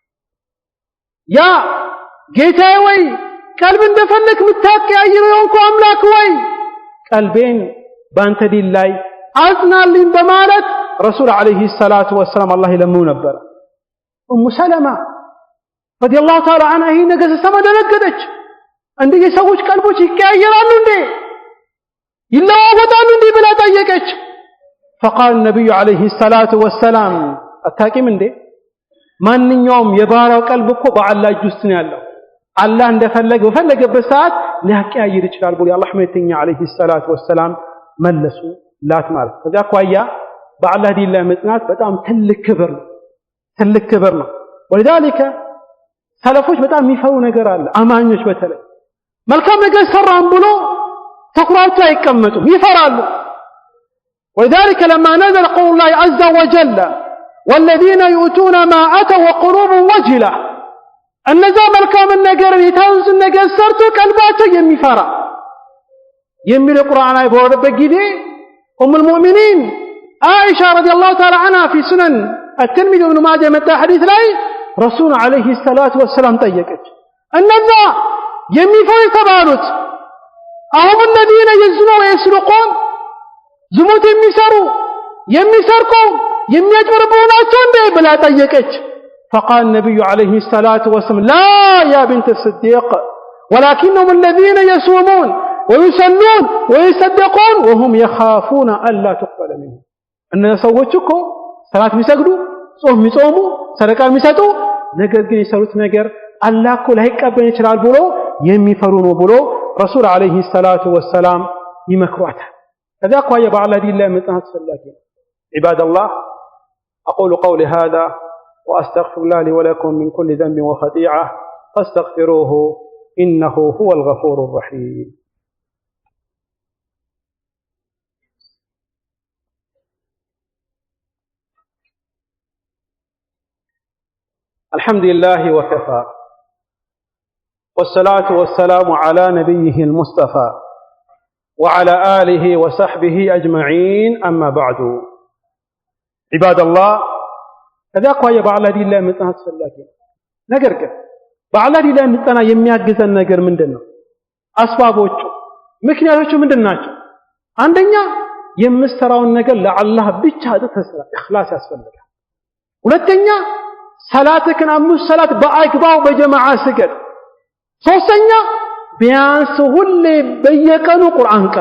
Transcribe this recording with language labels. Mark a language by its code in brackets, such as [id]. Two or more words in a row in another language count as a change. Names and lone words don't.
[am] ያ ጌታዬ ወይ ቀልብ እንደፈለክ ምታቀያይረው የሆንኩ አምላክ ወይ ቀልቤን በአንተ ዲን ላይ አጽናልኝ በማለት ረሱል [ar] عليه الصلاة والسلام [am] አላህ ይለምኑ ነበር። ኡሙ ሰለማ [ar] رضي الله تعالى عنها [am] ይህን ነገር ስትሰማ ደነገጠች። እንዴ የሰዎች ቀልቦች ይቀያየራሉ እንዴ ይለዋወጣሉ እንዴ ብላ ጠየቀች። [ar] فقال النبي عليه الصلاة والسلام [am] አታቂም እንዴ ማንኛውም የባሪያው ቀልብ እኮ በአላህ እጅ ውስጥ ነው ያለው። አላህ እንደፈለገ በፈለገበት ሰዓት ሊያቀያይር ይችላል ብሎ የአላህ መልእክተኛ [ar] عليه الصلاة والسلام [am] መለሱ ላት ማለት። ከዛ አኳያ በአላህ ዲን ላይ መጽናት በጣም ትልቅ ክብር ነው። ወለዛሊከ ሰለፎች በጣም የሚፈሩ ነገር አለ። አማኞች በተለይ መልካም ነገር ሰራን ብሎ ተኩራርተው አይቀመጡም፣ ይፈራሉ። [ar] ولذلك لما نزل قول الله عز وجل والذين يؤتون ما أتوا وقلوبهم وجلة [am] እነዚያ መልካም ነገር የታዘዙ ነገር ሰርቶ ቀልባቸው የሚፈራ የሚል ቁርአን ላይ በወረደበት ጊዜ [ar] أم المؤمنين [am] አይሻ [ar] رضي الله تعالى عنها في سنن الترمذي وابن ماجه [am] የመጣ ሐዲስ ላይ ረሱል [ar] عليه الصلاة والسلام [am] ጠየቀች። እነዚያ የሚፈሩ የተባሉት አሁን [ar] الذين يزنون ويسرقون [am] ዝሙት የሚሰሩ የሚሰርቁ የሚያጭበረብሩ ናቸው እንዴ ብላ ጠየቀች። [ar] فقال النبي عليه الصلاة والسلام لا يا بنت الصديق ولكنهم الذين يصومون ويصلون ويصدقون وهم يخافون ألا تقبل منهم [am] እነ ሰዎች እኮ ሰላት የሚሰግዱ ጾም የሚጾሙ ሰደቃ የሚሰጡ ነገር ግን የሰሩት ነገር አላህ እኮ ላይቀበል ይችላል ብሎ የሚፈሩ ነው ብሎ ረሱል [ar] عليه الصلاة والسلام [am] ይመክሯታል። ከዛ አኳያ በአላህ ዲን ላይ መጽናት አስፈላጊ ነው። ዒባደላህ [ar] أقول قولي هذا وأستغفر الله لي ولكم من كل ذنب وخطيئة فاستغفروه إنه هو الغفور الرحيم. الحمد لله وكفى والصلاة والسلام على نبيه المصطفى وعلى آله وصحبه أجمعين أما بعد عباد الله [am] ከዛ አኳያ በአላህ ዲን ላይ መጽናት አስፈላጊ ነው። ነገር ግን በአላህ ዲን ላይ መጽና የሚያግዘን ነገር ምንድነው? አስባቦቹ ምክንያቶቹ ምንድናቸው? አንደኛ የምትሰራውን ነገር ለአላህ ብቻ ተስራ ኢኽላስ ያስፈልጋል። ሁለተኛ ሰላትክን አምስት ሰላት በአግባቡ በጀማዓ ስገድ። ሶስተኛ ቢያንስ ሁሌ በየቀኑ ቁርአን ቅራ፣